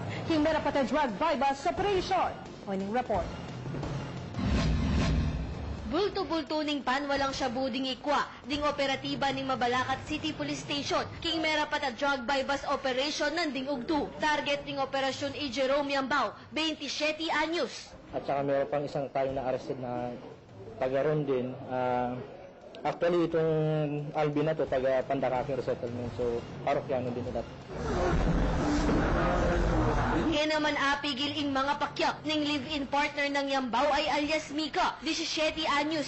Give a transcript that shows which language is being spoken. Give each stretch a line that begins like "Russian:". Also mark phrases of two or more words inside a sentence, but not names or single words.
Pampanga: Hingmera pata
English: drug bypass operation. Morning report.
Pampanga: Bulto-bulto ning panwalang shabu ding ikwa, ding operatiba ning Mabalacat City Police Station, king mera pata
English: drug bypass operation
Pampanga: ng ding ugdu. Target ning operasyon i Jerome Yambao, 27 anyos.
Filipino: At saka meron pang isang tayo na arrested na taga-ron din. Actually, itong Alvin na to, taga Pandakaking Resettlement. So, parokyano din nila.
Pampanga: Kaya naman apigil ing mga pakyak ning
English: live-in partner
Pampanga: ng Yambao ay alias Mika, 17 anyos.